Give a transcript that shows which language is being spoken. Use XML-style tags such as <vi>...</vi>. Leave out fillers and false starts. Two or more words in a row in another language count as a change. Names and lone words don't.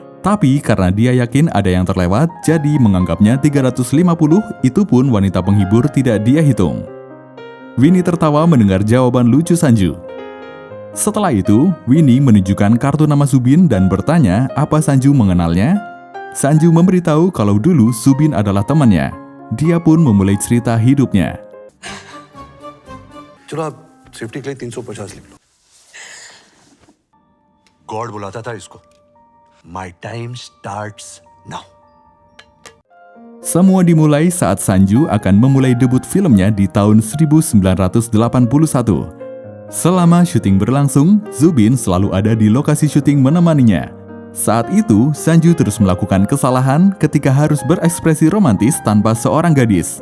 <id>Tapi karena dia yakin ada yang terlewat, jadi menganggapnya 350, itu pun wanita penghibur tidak dia hitung. Winnie tertawa mendengar jawaban lucu Sanju. Setelah itu, Winnie menunjukkan kartu nama Zubin dan bertanya apa Sanju mengenalnya. Sanju memberitahu kalau dulu Zubin adalah temannya. Dia pun memulai cerita hidupnya.</id> <hi>चलो आप सेफ्टी के लिए 350 लिख लो. गॉड बुलाता था इसको.</hi> <en>My time starts now.</en> <id>Semua dimulai saat Sanju akan memulai debut filmnya di tahun 1981. Selama syuting berlangsung, Zubin selalu ada di lokasi syuting menemaninya. Saat itu, Sanju terus melakukan kesalahan ketika harus berekspresi romantis tanpa seorang gadis.</id>